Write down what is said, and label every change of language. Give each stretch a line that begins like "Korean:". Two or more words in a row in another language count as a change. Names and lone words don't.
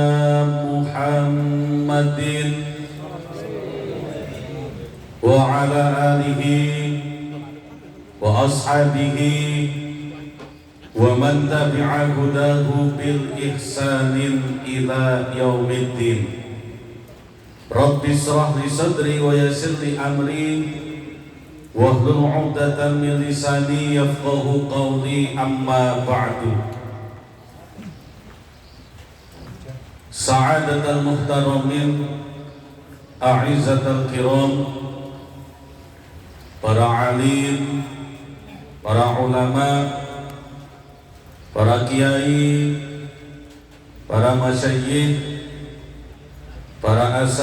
Arabic: محمد وعلى آله وأصحابه ومن تبع هداه بالإحسان إلى يوم الدين. رب اشرح لي صدري ويسر لي أمري واحلل عقدة من لساني يفقهوا قولي أما بعد. سعادة المحترمين، أعزة الكرام,
Indonesian: para alim, para ulama, para kiai, para masyayikh, para